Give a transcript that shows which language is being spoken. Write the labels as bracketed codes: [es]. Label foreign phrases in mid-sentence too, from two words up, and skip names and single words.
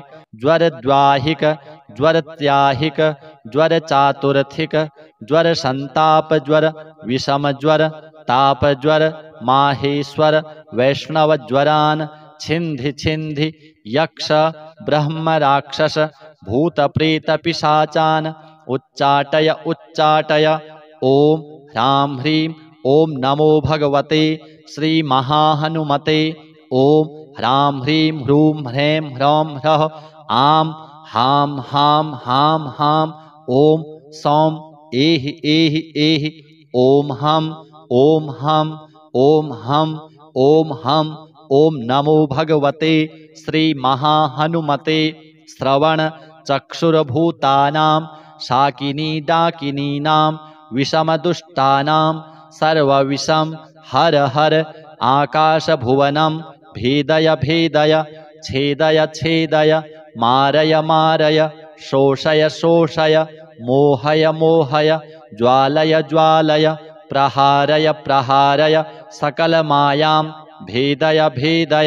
[sa] ज्वरद्वाहिक ज्वरत्याहिक ज्वरचातुर्थिक ज्वरसन्तापज्वर विषमज्वर तापज्वर माहेश्वर वैष्णवज्वरान् छिन्धि छिन्धि यक्ष ब्रह्म राक्षस भूतप्रेतपिशाचान् उच्चाटय उच्चाटय। ॐ ह्रां ह्रीं ॐ नमो भगवते श्रीमहाहनुमते ॐ ह्रां ह्रीं ह्रूं ह्रैं ह्रौं ह्रः आं हां हां हां हां ॐ सौं एहि एहि एहि ॐ हं ॐ हं ॐ हं ॐ हं ॐ नमो भगवते श्रीमहाहनुमते श्रवण चक्षुर्भूतानां शाकिनी डाकिनीनां विषमदुष्टानां सर्वविषं हर हर आकाशभुवनं भेदय भेदय छेदय छेदय मारय मारय शोषय शोषय मोहय मोहय ज्वालय ज्वालय प्रहारय प्रहारय सकलमायां भेदय भेदय।